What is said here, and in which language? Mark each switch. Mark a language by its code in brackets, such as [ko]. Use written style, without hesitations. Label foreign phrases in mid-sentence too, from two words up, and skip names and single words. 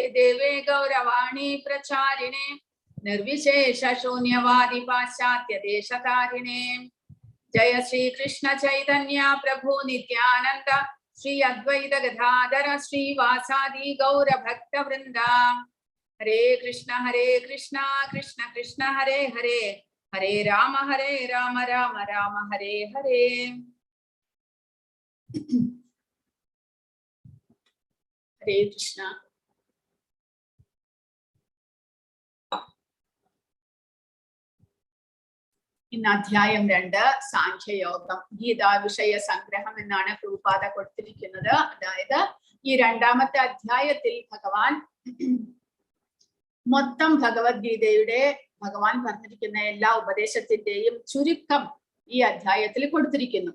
[sa] देवे गौरवाणि प्रचारिणे निर्विशेष शून्यवादि पाश्चात्य देशतारिणे जय श्री कृष्ण चैतन्य प्रभु नित्यानन्द श्री अद्वैत गदाधर श्री वासादि गौर भक्त वृन्द हरे कृष्ण कृष्ण कृष्ण हरे हरे हरे राम राम राम हरे हरे हरे कृष्ण. [ml] ഇന്ന് അധ്യായം 2 സാഖ്യയോഗം ഗീതാ വിഷയ സംഗ്രഹം എന്നാണ് പ്രഭുപാദ കൊടുത്തിരിക്കുന്നത്. അതായത് ഈ രണ്ടാമത്തെ അധ്യായത്തിൽ ഭഗവാൻ മൊത്തം ഭഗവത്ഗീതയുടെ ഭഗവാൻ പറഞ്ഞിരിക്കുന്ന എല്ലാ ഉപദേശത്തിന്റെയും ചുരുക്കം ഈ അധ്യായത്തിൽ കൊടുത്തിരിക്കുന്നു.